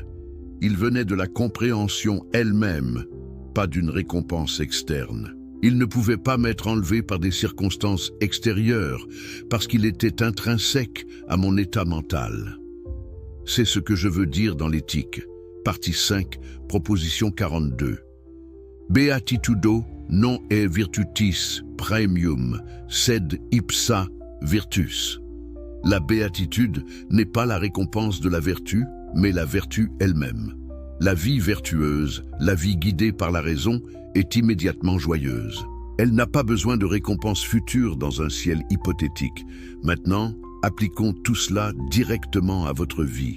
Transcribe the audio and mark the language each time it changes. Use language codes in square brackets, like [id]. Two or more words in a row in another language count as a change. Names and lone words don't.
[fr] Il venait de la compréhension elle-même, pas d'une récompense externe. Il ne pouvait pas m'être enlevé par des circonstances extérieures, parce qu'il était intrinsèque à mon état mental. C'est ce que je veux dire dans l'éthique. partie 5, proposition 42. [la] Beatitudo non est virtutis premium, sed ipsa virtus. [fr] La béatitude n'est pas la récompense de la vertu, mais la vertu elle-même. La vie vertueuse, la vie guidée par la raison, est immédiatement joyeuse. Elle n'a pas besoin de récompense future dans un ciel hypothétique. Maintenant, appliquons tout cela directement à votre vie.